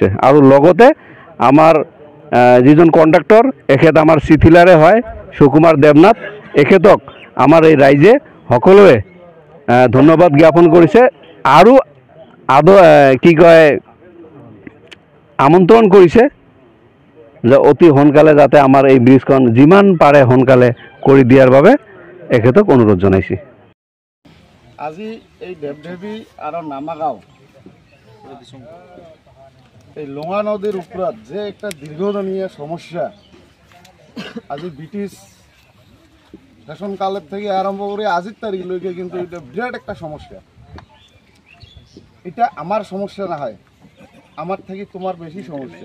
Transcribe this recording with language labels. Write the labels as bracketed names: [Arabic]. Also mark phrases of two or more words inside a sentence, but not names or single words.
[Assamese] আৰু লগতে আমাৰ যিজন কণ্ডাক্টৰ এখেত আমাৰ চিথিলাৰে হয়, সুকুমাৰ দেৱনাথ, এখেতক আমাৰ এই ৰাইজে সকলোৱে ধন্যবাদ জ্ঞাপন কৰিছে আৰু কি কয় আমন্ত্ৰণ কৰিছে যে অতি সোনকালে যাতে আমাৰ এই ব্ৰিজখন যিমান পাৰে সোনকালে কৰি দিয়াৰ বাবে এখেতক অনুৰোধ জনাইছে। [Bangla] আজি এই ঢেপঢেপি আৰু নামাগাঁও এই লঙা নদীর উপরত যে একটা দীর্ঘদিনীয় সমস্যা, আজি ব্রিটিশ শাসনকালের থেকে আরম্ভ করে আজির তারিখলৈকে কিন্তু এটা বিরাট একটা সমস্যা। এটা আমার সমস্যা না হয়, আমার থেকে তোমার বেশি সমস্যা।